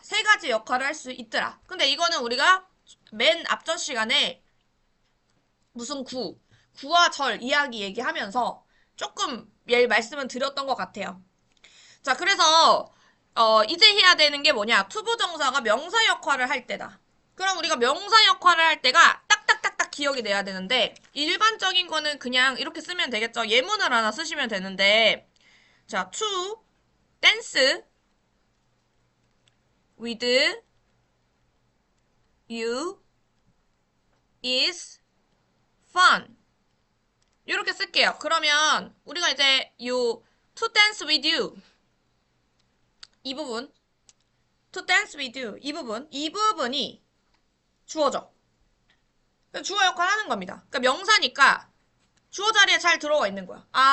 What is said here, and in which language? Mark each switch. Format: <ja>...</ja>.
<ko>세 가지 역할을 할 수 있더라. 근데 이거는 우리가 맨 앞전 시간에 무슨 구와 절 이야기 얘기하면서 조금 말씀을 드렸던 것 같아요. 자, 그래서 이제 해야 되는 게 뭐냐? 투부정사가 명사 역할을 할 때다. 그럼 우리가 명사 역할을 할 때가 딱딱딱딱 기억이 돼야 되는데 일반적인 거는 그냥 이렇게 쓰면 되겠죠. 예문을 하나 쓰시면 되는데 자,</ko> <en>to dance with you is fun.</en> <ko>이렇게 쓸게요. 그러면 우리가 이제</ko> <en>to dance with you</en> <ko>이 부분</ko> <en>to dance with you</en> <ko>이 부분이 주어져. 주어 역할 하는 겁니다. 그러니까 명사니까 주어 자리에 잘 들어와 있는 거야.</ko>